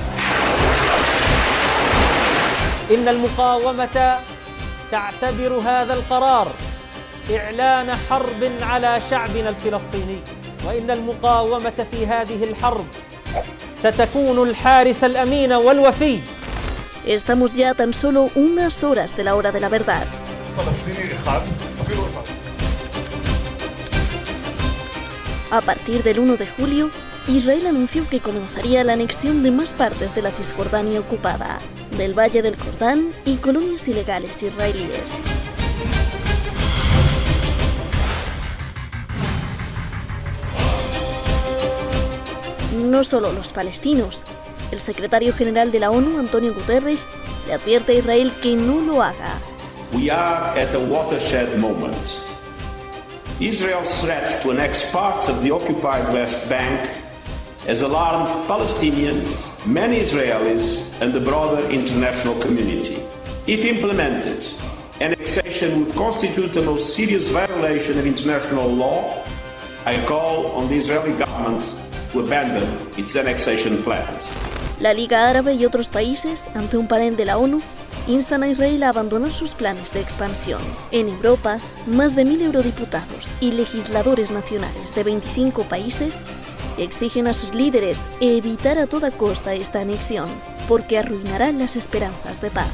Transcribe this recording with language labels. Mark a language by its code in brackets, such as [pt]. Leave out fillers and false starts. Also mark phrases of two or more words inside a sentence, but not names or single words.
[ar] إن المقاومة تعتبر هذا القرار إعلان حرب على شعبنا الفلسطيني، وإن المقاومة في هذه الحرب ستكون الحارس الأمين والوفي. [es] Estamos ya a tan solo unas horas de la hora de la verdad. A partir del 1 de julio, Israel anunció que comenzaría la anexión de más partes de la Cisjordania ocupada, del Valle del Jordán y colonias ilegales israelíes. No solo los palestinos. El secretario general de la ONU, Antonio Guterres, le advierte a Israel que no lo haga. [en] We are at a watershed moment. Israel's threat to annex parts of the occupied West Bank has alarmed Palestinians, many Israelis, and the broader international community. If implemented, annexation would constitute the most serious violation of international law. I call on the Israeli government to abandon its annexation plans. [es] La Liga Árabe y otros países, ante un panel de la ONU, instan a Israel a abandonar sus planes de expansión. En Europa, más de 1.000 eurodiputados y legisladores nacionales de 25 países exigen a sus líderes evitar a toda costa esta anexión, porque arruinará las esperanzas de paz.